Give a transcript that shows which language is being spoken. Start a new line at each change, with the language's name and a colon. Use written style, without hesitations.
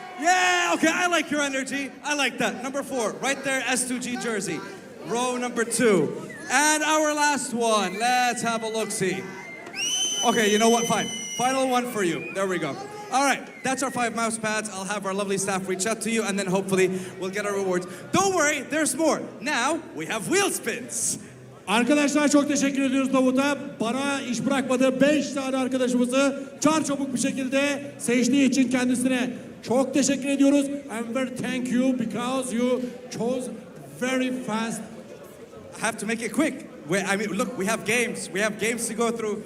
English: Yeah, okay, I like your energy. I like that. Number 4, right there, S2G jersey. Row number 2. And our last one, let's have a look-see. Okay, you know what, fine. Final one for you. There we go. All right, that's our 5 mouse pads. I'll have our lovely staff reach out to you, and then hopefully we'll get our rewards. Don't worry, there's more. Now, we have wheel spins.
Turkish: Arkadaşlar çok teşekkür ediyoruz Davut'a. Bana iş bırakmadığı 5 tane arkadaşımızı çarçabuk bir şekilde seçtiği için kendisine çok teşekkür ediyoruz.
English: And very thank you because you chose very fast. I have to make it quick. I mean, look, we have games. We have games to go through,